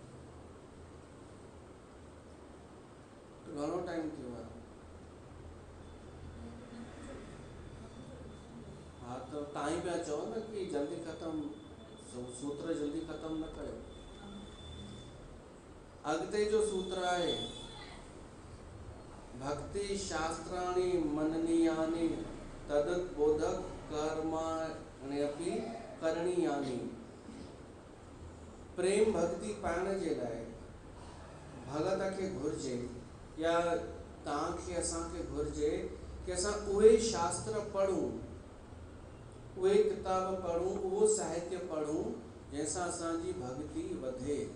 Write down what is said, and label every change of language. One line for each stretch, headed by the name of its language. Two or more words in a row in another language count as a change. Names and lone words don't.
Sindhi: घणो टाइम थियो आहे? हा, त तव्हां ई पिया चओ न कि जल्दी ख़तमु, सूत्र जल्दी ख़तमु न कयो। अॻिते जो सूत्र आहे
Sanskrit: भक्ति शास्त्राणि मननीयानि तदत् बोधक कर्माण्यपि करणीयानि।
Sindhi: प्रेम भक्ति पाइण जे लाइ भगत खे घुर्जे या तव्हांखे असांखे घुर्जे कि असां उहे शास्त्र पढ़ूं, उहे किताब पढ़ूं, उहो साहित्य पढ़ूं जंहिंसां असांजी भक्ति वधे।